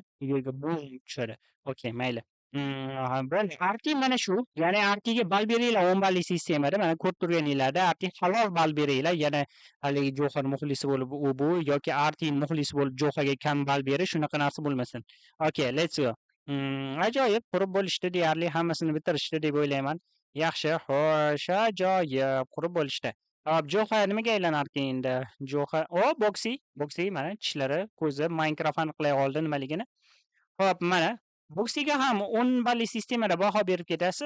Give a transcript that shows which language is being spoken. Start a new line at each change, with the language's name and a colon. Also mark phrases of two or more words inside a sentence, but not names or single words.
Uzbek: Yerga bum tushadi. Okay, mayli. Arti mana shu. Ya'ni Artiga ball beringlar 10 balli sistemada. Mana ko'rib turganinglarda Arti halol ball beringlar. Yana haligi Jo'xa muxlisi bo'lib bu yoki Arti muxlisi bo'lib Jo'xaga kam ball berish, shunaqa narsa bo'lmasin.
English: Okay, let's go.
Uzbek: Ajoyib, qurib bo'lishdi, deyarli hammasini bitirishdi deb o'ylayman. Yaxshi, xo'sh, ajoyib, qurib bo'lishdi. Hop, Jo'xa nimaga aylanarkan endi? Jo'xa, boksi, mana tishlari, ko'zi, Minecraft aniqlay oldi nimaligini. Hop, mana boksiga ham 10 balli sistemada baho berib ketasiz.